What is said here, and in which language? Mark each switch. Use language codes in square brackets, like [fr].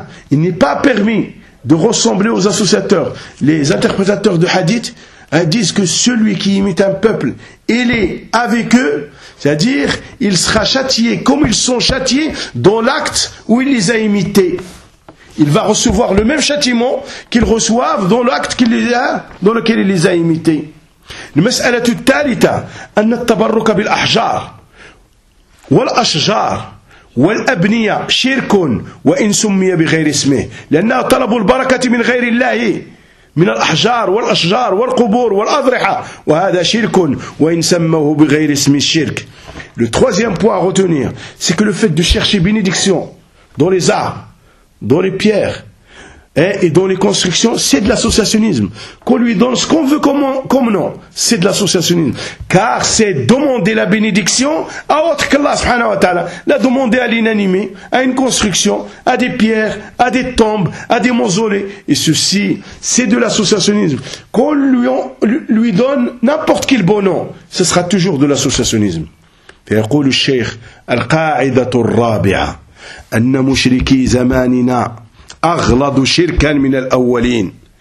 [fr] Il n'est pas permis de ressembler aux associateurs. Les interprétateurs de hadith disent que celui qui imite un peuple, il est avec eux, c'est-à-dire, il sera châtié comme ils sont châtiés dans l'acte où il les a imités. Il va recevoir le même châtiment qu'ils reçoivent dans l'acte qu'il les a, dans lequel il les a imités. [ar] المسألة الثالثة أن التبرك بالأحجار والأشجار والأبنية شرك وإن سمي بغير اسمه لأنه طلب البركة من غير الله من الأحجار والأشجار والقبور والأضرحة وهذا شرك وإن سموه بغير اسم الشرك. [fr] Le troisième point à retenir, c'est que le fait de chercher bénédiction dans les arbres, dans les pierres et dans les constructions, c'est de l'associationnisme. Qu'on lui donne ce qu'on veut comme nom, c'est de l'associationnisme. Car c'est demander la bénédiction à autre qu'Allah subhanahu wa ta'ala. La demander à l'inanimé, à une construction, à des pierres, à des tombes, à des mausolées. Et ceci, c'est de l'associationnisme. Qu'on lui donne n'importe quel bon nom, ce sera toujours de l'associationnisme. Et qu'on le cheikh, [ar] al-qa'idatu al-rabi'a, anna mushriki zamanina, أغلظ شركا من الأولين